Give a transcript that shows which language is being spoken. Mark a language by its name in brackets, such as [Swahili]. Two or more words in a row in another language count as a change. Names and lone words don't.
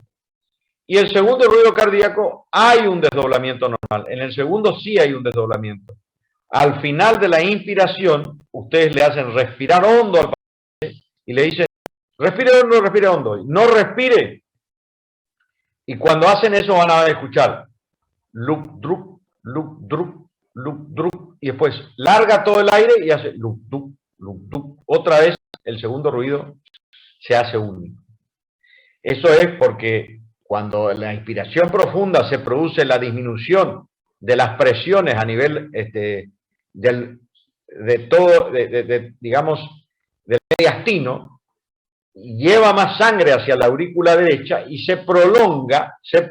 [Spanish] Y el segundo ruido cardíaco hay un desdoblamiento normal. En el segundo sí hay un desdoblamiento. Al final de la inspiración, ustedes le hacen respirar hondo al paciente y le dicen, respire hondo, no respire. Y cuando hacen eso van a escuchar loop, drup, loop, drup, loop, drup, y después larga todo el aire y hace loop, drup, loop, drup. Otra vez el segundo ruido se hace único. Eso es porque cuando en la inspiración profunda se produce la disminución de las presiones a nivel digamos, del mediastino, lleva más sangre hacia la aurícula derecha y se prolonga